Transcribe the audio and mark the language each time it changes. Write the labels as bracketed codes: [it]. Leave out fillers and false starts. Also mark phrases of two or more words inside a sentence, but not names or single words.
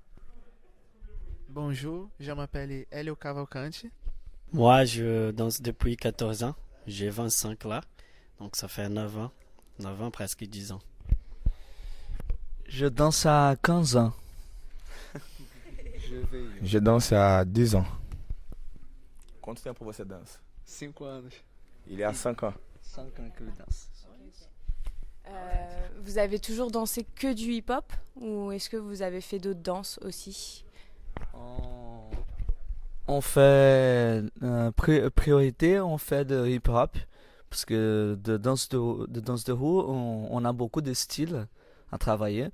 [fr] Bonjour, je m'appelle Hélio Cavalcante. Moi, je danse depuis 14 ans. J'ai 25 là, donc ça fait 9 ans. 9 ans, presque 10 ans. Je danse à 15 ans. Je danse há 10 ans. [pt] Quanto tempo você dança? 5 anos. [fr] Il est à 5 ans. 5 ans que je danse. Vous avez toujours dansé que du hip-hop ou est-ce que vous avez fait d'autres danses aussi? On fait priorité, on fait de hip-hop parce que de danse de rue, on a beaucoup de styles à travailler.